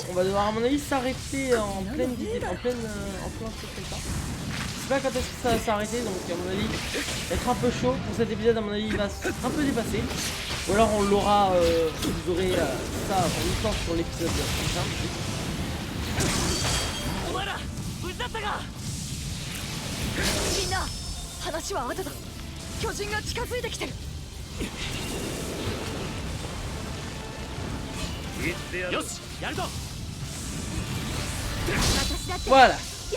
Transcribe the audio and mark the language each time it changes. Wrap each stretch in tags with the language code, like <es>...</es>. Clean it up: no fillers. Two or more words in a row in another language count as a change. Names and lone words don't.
<fr>On va devoir, à mon avis, s'arrêter en plein truc comme ça. Je sais pas quand est-ce que ça va s'arrêter, donc à mon avis, être un peu chaud pour cet épisode, à mon avis, il va un peu dépasser. Ou alors on l'aura, vous aurez ça en même temps sur l'épisode prochain.</fr> <ja>がみんな話は後だ。巨人が近づいてきてる。よしやるぞ。私だって</ja> <fr>Voilà.</fr> <ja>やって</ja>